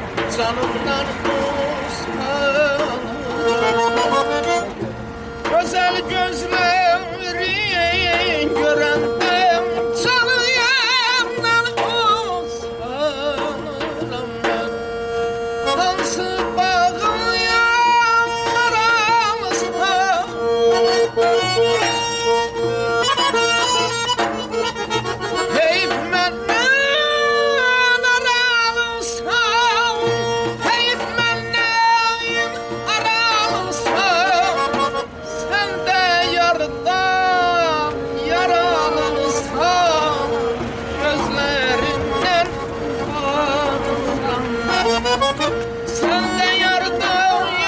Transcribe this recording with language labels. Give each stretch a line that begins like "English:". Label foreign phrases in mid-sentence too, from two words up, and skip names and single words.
Azerbaijani: canımdan uzak.
Turkish: Güzel gözlerin
Azerbaijani: görəndə canımdan uzak. Hansı bağlayan aramızda, heyf məndən aralısam, heyf məndən aralısam, sən də yardan yaralısam, gözlərindən utanıram.
Turkish: Sen de yardan